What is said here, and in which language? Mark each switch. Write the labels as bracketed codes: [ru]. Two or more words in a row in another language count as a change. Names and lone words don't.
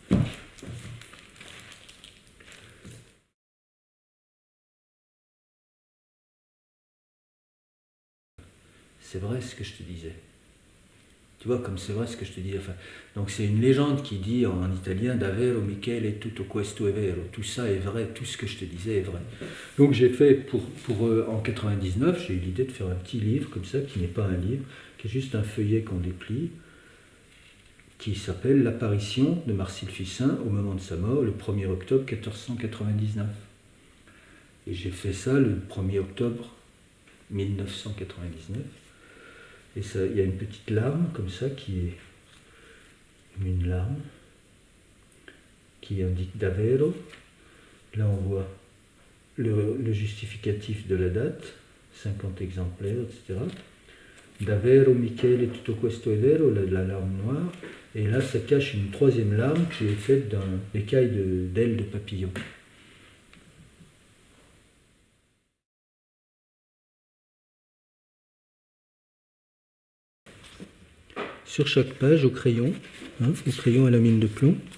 [fr] C'est vrai ce que je te disais. Tu vois, comme c'est vrai ce que je te dis. Enfin, donc c'est une légende qui dit en italien [it] Davvero Michele tutto questo è vero. [fr] Tout ça est vrai, tout ce que je te disais est vrai. Donc j'ai fait en 99, j'ai eu l'idée de faire un petit livre comme ça, qui n'est pas un livre, qui est juste un feuillet qu'on déplie, qui s'appelle L'apparition de Marcille Ficin au moment de sa mort, le 1er octobre 1499. Et j'ai fait ça le 1er octobre 1999. Et il y a une petite larme comme ça qui est une larme qui indique Davvero. Là on voit le justificatif de la date, 50 exemplaires, etc. [it] Davvero Michele tutto questo è vero, [fr] la larme noire. Et là ça cache une 3e larme que j'ai faite d'un écaille d'ailes de papillon. Sur chaque page, au crayon à la mine de plomb.